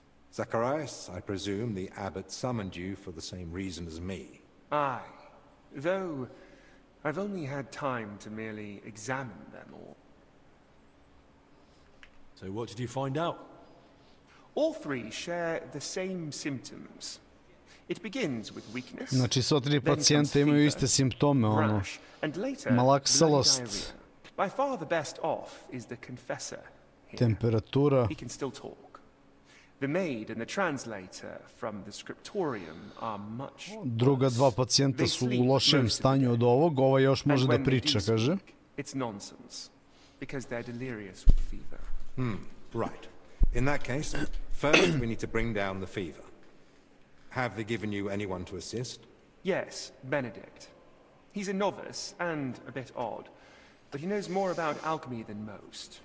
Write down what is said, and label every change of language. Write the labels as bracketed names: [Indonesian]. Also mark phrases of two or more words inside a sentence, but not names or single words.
[English] Zacharias, I presume the abbot summoned you for the same reason as me. Aye, though I've only had time to merely examine them all. So what did you find out? All three share the same symptoms. It begins with weakness, [Serbian] Znači, sva tri [English] then comes [Serbian] pacijenta imaju [English] fever, [Serbian] iste simptome, ono. [English] rash, and later [Serbian] malaksalost. [English] bloody diarrhea. By far the best off is the confessor here. [Serbian] Temperatura. [English] He can still talk. The maid and the translator from the scriptorium are much [Serbian] Druga dva pacijenta su u lošem stanju od ovog, ovaj još može da priča, kaže. [English] It's nonsense, because they're delirious with fever. Right. In that case, first we need to bring down the fever. Have they given you anyone to assist? Yes, Benedict. He's a novice and a bit odd, but he knows more about alchemy than most.